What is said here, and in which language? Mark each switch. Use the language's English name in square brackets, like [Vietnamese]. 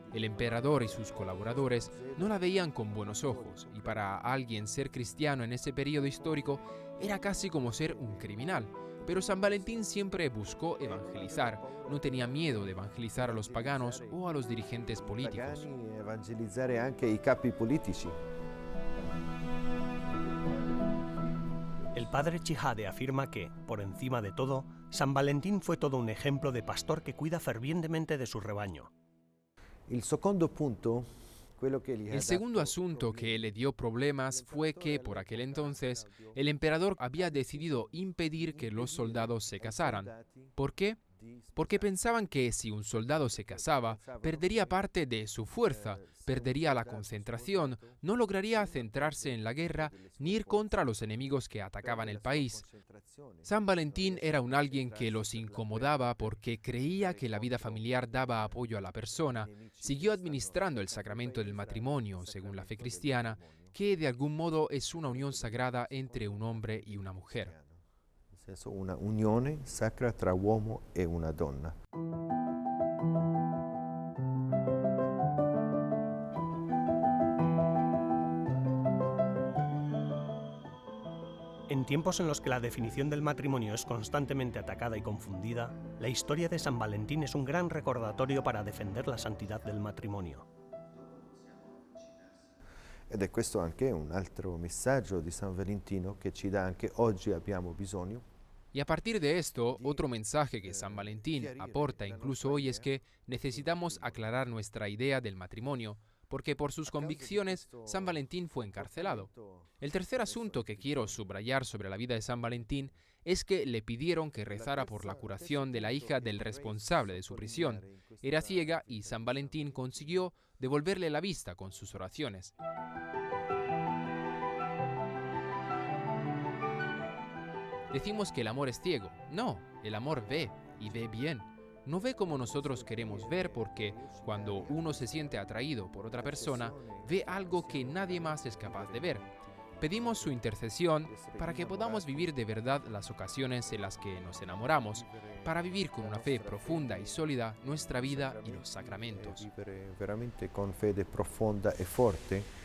[Spanish] El emperador y sus colaboradores no la veían con buenos ojos, y para alguien ser cristiano en ese periodo histórico era casi como ser un criminal. Pero San Valentín siempre buscó evangelizar, no tenía miedo de evangelizar a los paganos o a los dirigentes políticos. [Italian] Evangelizzare anche i capi politici. [Spanish] El padre Chihade afirma que, por encima de todo, San Valentín fue todo un ejemplo de pastor que cuida fervientemente de su rebaño. [Italian] Il secondo punto, [Spanish] El segundo asunto que le dio problemas fue que, por aquel entonces, el emperador había decidido impedir que los soldados se casaran. ¿Por qué? Porque pensaban que si un soldado se casaba, perdería parte de su fuerza, perdería la concentración, no lograría centrarse en la guerra ni ir contra los enemigos que atacaban el país. San Valentín era un alguien que los incomodaba porque creía que la vida familiar daba apoyo a la persona. Siguió administrando el sacramento del matrimonio, según la fe cristiana, que de algún modo es una unión sagrada entre un hombre y una mujer. [Italian] nel senso una unione sacra tra uomo e una donna. [Spanish] En tiempos en los que la definición del matrimonio es constantemente atacada y confundida, la historia de San Valentín es un gran recordatorio para defender la santidad del matrimonio. [Italian] Ed è questo anche un altro messaggio di San Valentino che ci dà anche oggi abbiamo bisogno. [Spanish] Y a partir de esto, otro mensaje que San Valentín aporta incluso hoy es que necesitamos aclarar nuestra idea del matrimonio, porque por sus convicciones San Valentín fue encarcelado. El tercer asunto que quiero subrayar sobre la vida de San Valentín es que le pidieron que rezara por la curación de la hija del responsable de su prisión. Era ciega y San Valentín consiguió devolverle la vista con sus oraciones. Decimos que el amor es ciego. No, el amor ve, y ve bien. No ve como nosotros queremos ver porque cuando uno se siente atraído por otra persona, ve algo que nadie más es capaz de ver. Pedimos su intercesión para que podamos vivir de verdad las ocasiones en las que nos enamoramos, para vivir con una fe profunda y sólida nuestra vida y los sacramentos. [Italian] Vivere veramente con fede profonda e forte.